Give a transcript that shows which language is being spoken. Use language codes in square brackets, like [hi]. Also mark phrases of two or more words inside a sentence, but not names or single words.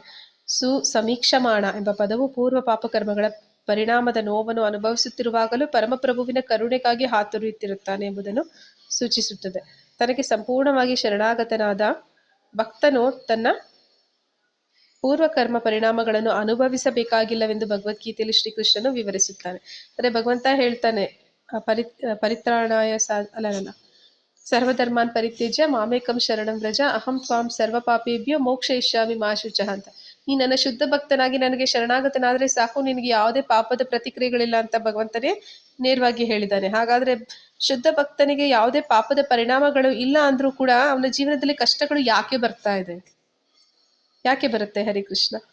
[kn] ಸಮೀಕ್ಷಮಾಣ ಎಂಬ ಪದವು ಪೂರ್ವ ಪಾಪಕರ್ಮಗಳ ಪರಿಣಾಮದ ನೋವನ್ನು ಅನುಭವಿಸುತ್ತಿರುವಾಗಲೂ ಪರಮಪ್ರಭುವಿನ ಕರುಣೆಗಾಗಿ ಹಾತೊರೆಯುತ್ತಿರುತ್ತಾನೆ ಎಂಬುದನ್ನು ಸೂಚಿಸುತ್ತದೆ. ತನಗೆ ಸಂಪೂರ್ಣವಾಗಿ ಶರಣಾಗತನಾದ ಭಕ್ತನು ತನ್ನ ಪೂರ್ವಕರ್ಮ ಪರಿಣಾಮಗಳನ್ನು ಅನುಭವಿಸಬೇಕಾಗಿಲ್ಲವೆಂದು ಭಗವದ್ಗೀತೆಯಲ್ಲಿ ಶ್ರೀಕೃಷ್ಣನು ವಿವರಿಸುತ್ತಾನೆ. ಅಂದ್ರೆ ಭಗವಂತ ಹೇಳ್ತಾನೆ, [sa] ಪರಿತ್ರಾಣಾಯ ಅಲ್ಲ ಸರ್ವಧರ್ಮಾನ್ ಪರಿತ್ಯಜ್ಯ ಮಾಮೇಕಂ ಶರಣಂ ವ್ರಜ ಅಹಂ ತ್ವಾಂ ಸರ್ವ ಪಾಪೇಭ್ಯೋ ಮೋಕ್ಷಯಿಷ್ಯಾಮಿ ಮಾ ಶುಚಃ ಅಂತ. [kn] ನೀ ನನ್ನ ಶುದ್ಧ ಭಕ್ತನಾಗಿ ನನಗೆ ಶರಣಾಗತನಾದ್ರೆ ಸಾಕು, ನಿನಗೆ ಯಾವುದೇ ಪಾಪದ ಪ್ರತಿಕ್ರಿಯೆಗಳಿಲ್ಲ ಅಂತ ಭಗವಂತನೇ ನೇರವಾಗಿ ಹೇಳಿದ್ದಾನೆ. ಹಾಗಾದ್ರೆ ಶುದ್ಧ ಭಕ್ತನಿಗೆ ಯಾವುದೇ ಪಾಪದ ಪರಿಣಾಮಗಳು ಇಲ್ಲ ಅಂದ್ರೂ ಕೂಡ ಅವನ ಜೀವನದಲ್ಲಿ ಕಷ್ಟಗಳು ಯಾಕೆ ಬರ್ತಾ ಇದೆ, ಯಾಕೆ ಬರುತ್ತೆ ಹರಿಕೃಷ್ಣ?